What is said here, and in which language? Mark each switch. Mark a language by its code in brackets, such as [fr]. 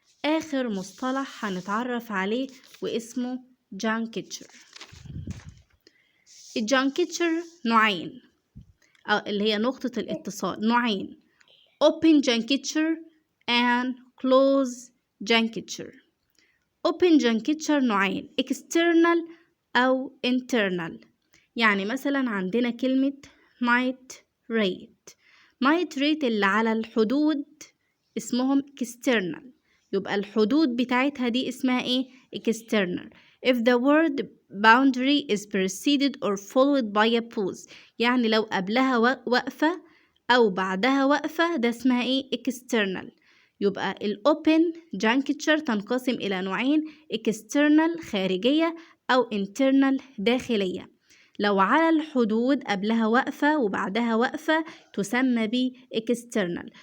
[ar] اخر مصطلح هنتعرف عليه واسمه جانكتشر. الجانكتشر نوعين، اللي هي نقطة الاتصال نوعين: [en] open juncture and close juncture. [ar] open juncture نوعين: external أو internal. يعني مثلا عندنا كلمة nitrate. nitrate اللي على الحدود اسمهم external، يبقى الحدود بتاعتها دي اسمها ايه؟ external. [en] if the word boundary is preceded or followed by a pause، [ar] يعني لو قبلها وقفة أو بعدها وقفة ده اسمها ايه؟ [en] external. [ar] يبقى الأوبن juncture تنقسم إلى نوعين: external خارجية أو internal داخلية. لو على الحدود قبلها وقفة وبعدها وقفة تسمى ب external.